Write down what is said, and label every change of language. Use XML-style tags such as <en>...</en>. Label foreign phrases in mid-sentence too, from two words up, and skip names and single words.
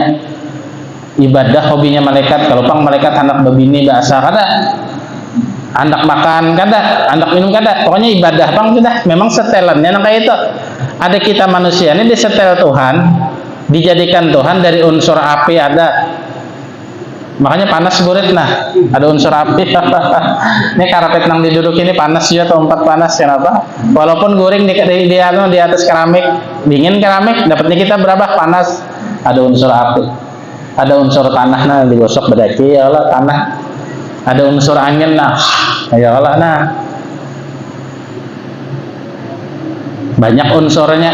<bjn>Ibadah hobinya malaikat. Kalau pang malaikat hendak berbini bahasa kada, hendak makan kada, hendak minum kada, pokoknya ibadah pang sudah. Memang setelannya nang kayak itu. Ada kita manusia ini disetel Tuhan, dijadikan Tuhan dari unsur api ada. Makanya panas burit nah, ada unsur api. Ini karpet nang diduduk ini panas juga, tempat panas kenapa? Walaupun guring di atas keramik, dingin keramik, dapatnya kita berapa panas? Ada unsur api, ada unsur tanah nah digosok bedaki</bjn> <ar>ya Allah</ar> <bjn>tanah, ada unsur angin nah,</bjn> <ar>ya Allah</ar> <bjn>nah, banyak unsurnya.</bjn>